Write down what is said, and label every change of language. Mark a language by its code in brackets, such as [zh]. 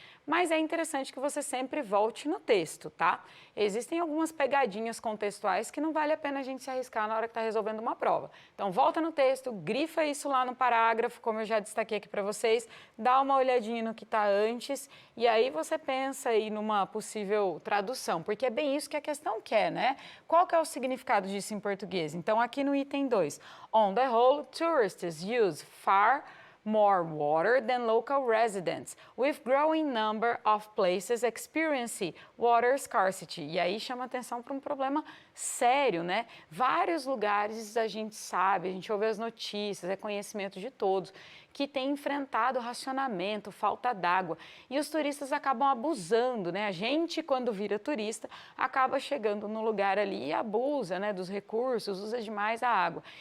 [pt] Mas é interessante que você sempre volte no texto, tá? Existem algumas pegadinhas contextuais que não vale a pena a gente se arriscar na hora que está resolvendo uma prova. Então, volta no texto, grifa isso lá no parágrafo, como eu já destaquei aqui para vocês, dá uma olhadinha no que está antes e aí você pensa aí numa possível tradução, porque é bem isso que a questão quer, né? Qual que é o significado disso em português? Então, aqui no item 2, [en] on the whole, tourists use far more water than local residents, with growing number of places experiencing water scarcity. [pt] E aí chama atenção para um problema sério, né? Vários lugares a gente sabe, a gente ouve as notícias, é conhecimento de todos, que tem enfrentado racionamento, falta d'água. E os turistas acabam abusando, né? A gente, quando vira turista, acaba chegando no lugar ali e abusa, né, dos recursos, usa demais a água.